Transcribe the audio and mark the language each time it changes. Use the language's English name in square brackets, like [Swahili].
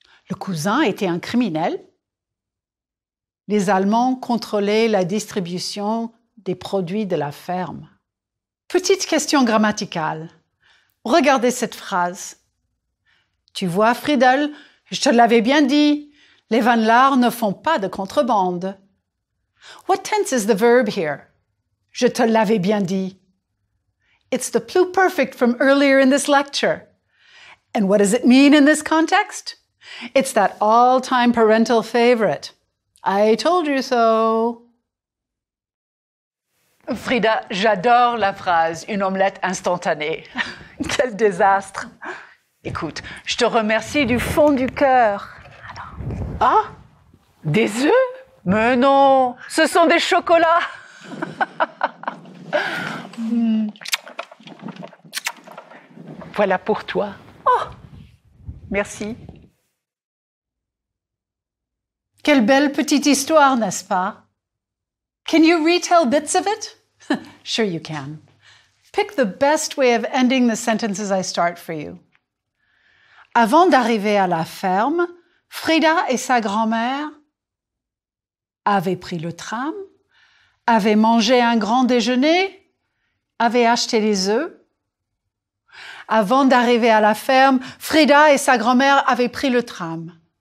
[French] Le cousin était un criminel. Les Allemands contrôlaient la distribution des produits de la ferme. Petite question grammaticale. Regardez cette phrase. Tu vois, Friedel, je te l'avais bien dit, les Van Laar ne font pas de contrebande. [English] What tense is the verb here? [French] Je te l'avais bien dit. [English] It's the pluperfect from earlier in this lecture. And what does it mean in this context? It's that all-time parental favorite. I told you so. [French] Frida, j'adore la phrase « une omelette instantanée ». Quel désastre. Écoute, je te remercie du fond du cœur. Ah, des œufs? Mais non, ce sont des chocolats. Voilà pour toi. Oh, merci. Quelle belle petite histoire, n'est-ce pas? [English] Can you retell bits of it? Sure you can. Pick the best way of ending the sentences I start for you. [French] Avant d'arriver à la ferme, Frida et sa grand-mère avaient pris le tram, avaient mangé un grand déjeuner, avaient acheté les œufs. Avant d'arriver à la ferme, Frida et sa grand-mère avaient pris le tram.